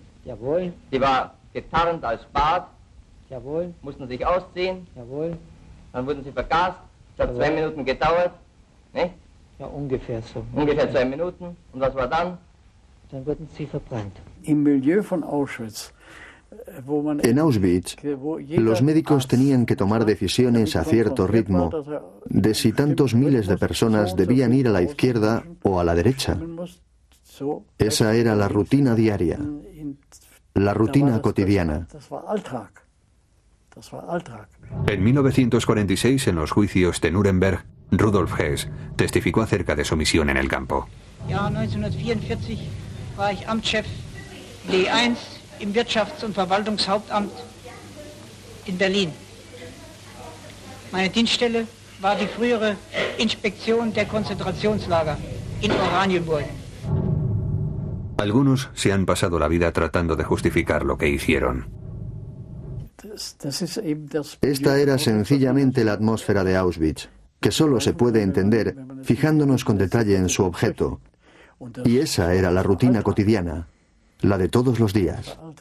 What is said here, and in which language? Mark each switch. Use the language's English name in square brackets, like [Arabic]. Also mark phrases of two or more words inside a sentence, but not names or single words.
[German] Jawohl. Die war getarnt als Bad. Jawohl. Mussten sich ausziehen. Jawohl. Dann wurden sie vergast. Es hat 2 Minuten gedauert, nicht? Ja, ungefähr so. Ungefähr 2 Minuten. Und was war dann? Dann wurden sie verbrannt. Im Milieu von Auschwitz. [Spanish] En Auschwitz, los médicos tenían que tomar decisiones a cierto ritmo de si tantos miles de personas debían ir a la izquierda o a la derecha. Esa era la rutina diaria, la rutina cotidiana. En 1946, en los juicios de Nuremberg, Rudolf Hess testificó acerca de su misión en el campo. [German] Ja, 1944 war ich Amtschef D1 im Wirtschafts- und Verwaltungshauptamt in Berlin. Meine Dienststelle war die frühere Inspektion der Konzentrationslager in Oranienburg. [Spanish] Algunos se han pasado la vida tratando de justificar lo que hicieron. Esta era sencillamente la atmósfera de Auschwitz, que solo se puede entender fijándonos con detalle en su objeto. Y esa era la rutina cotidiana, la de todos los días.